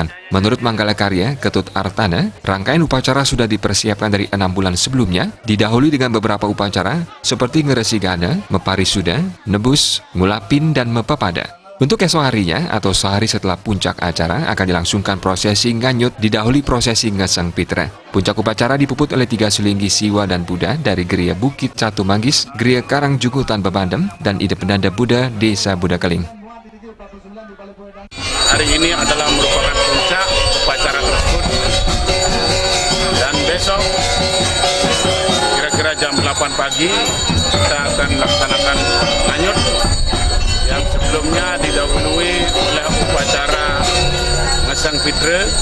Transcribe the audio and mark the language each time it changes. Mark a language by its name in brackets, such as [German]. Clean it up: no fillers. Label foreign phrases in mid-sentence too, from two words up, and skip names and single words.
[Indonesian] Menurut Manggala Karya, Ketut Artana, rangkaian upacara sudah dipersiapkan dari 6 bulan sebelumnya, didahului dengan beberapa upacara seperti Ngeresigana, Meparisuda, Nebus, Ngulapin, dan Mepapada. Untuk esok harinya atau sehari setelah puncak acara akan dilangsungkan prosesi nganyut didahului prosesi ngeseng pitra. Puncak upacara dipuput oleh 3 selinggi Siwa dan Buddha dari Geria Bukit Catu Manggis, Geria Karangjugutan Bebandem, dan Ide Pendanda Buddha Desa Buddha Keling. Hari ini adalah merupakan puncak upacara tersebut dan besok kira-kira jam 8 pagi kita akan melaksanakan nganyut yang sebelumnya didahului oleh upacara ngeseng pitra